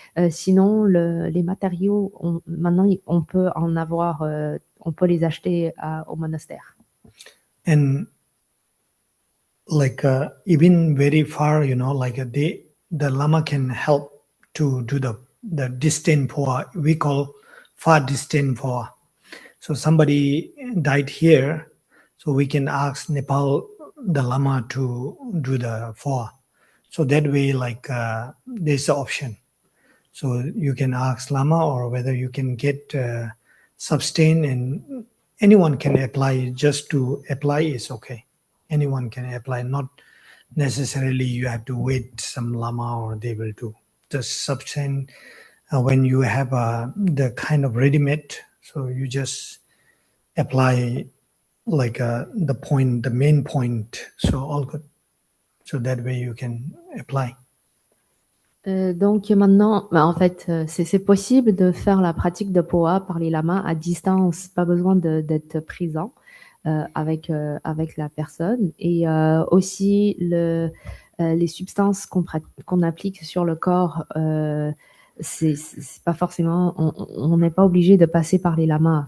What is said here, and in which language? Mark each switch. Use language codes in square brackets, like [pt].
[fr] Sinon, les matériaux, maintenant on peut en avoir, on peut les acheter au monastère. [en] And like even very far, like the lama can help to do the distant poa. We call far distant poa. So somebody died here, so we can ask Nepal the lama to do the poa. So that way, like there's an option. So you can ask lama, or whether you can get sustain, and anyone can apply. Just to apply is okay. Anyone can apply, not necessarily you have to wait some lama or they will do. The substance, when you have the kind of ready-made, so you just apply like the main point, so all good. So that way you can apply. [fr] Donc maintenant, en fait, c'est possible de faire la pratique de poa par les lamas à distance, pas besoin d'être présent avec la personne. Et aussi, les substances qu'on applique sur le corps, c'est pas forcément, on n'est pas obligé de passer par les lamas.